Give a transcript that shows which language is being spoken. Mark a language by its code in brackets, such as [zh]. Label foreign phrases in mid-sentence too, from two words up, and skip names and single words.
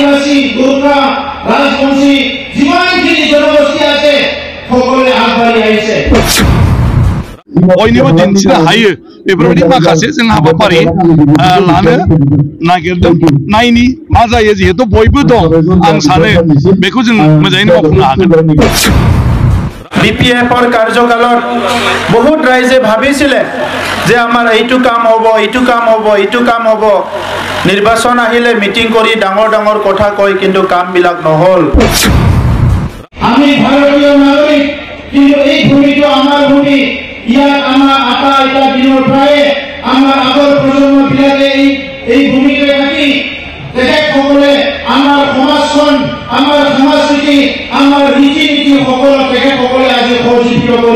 [as] আদিবাসী গোর্খা রাজবংশী যিমানখিনি জনগোষ্ঠী আছে সকলে আগবাঢ়ি আহিছে [brx] बयनिबो दिन्थिनो हायो बेफोरबायदि माखासे जों हाबाफारि लानो नागिरदों नायनि मा जायो जिहेतु बयबो दं आं सानो बेखौ जों मोजाङैनो मावफुंनो हागोन [as] বিপিএফৰ কাৰ্যকালত বহুত ৰাইজে ভাবিছিলে যে আমাৰ এইটো কাম হ'ব এইটো কাম হ'ব এইটো কাম হ'ব নিৰ্বাচন আহিলে মিটিং কৰি ডাঙৰ ডাঙৰ কথা কয় কিন্তু কামবিলাক নহল আমি ভাৰতীয় নাগৰিক কিন্তু এই ভূমিটো আমাৰ ভূমি ইয়াত আমাৰ আটা আইতা দিনৰ পৰাই আমাৰ আগৰ প্ৰজন্মবিলাকে এই ভূমিতে থাকি তেখেতসকলে আমাৰ সমাজখন আমাৰ সংস্কৃতি আমাৰ ৰীতি নীতি সকলো তেখেতসকলে আজি সজ্জিত কৰি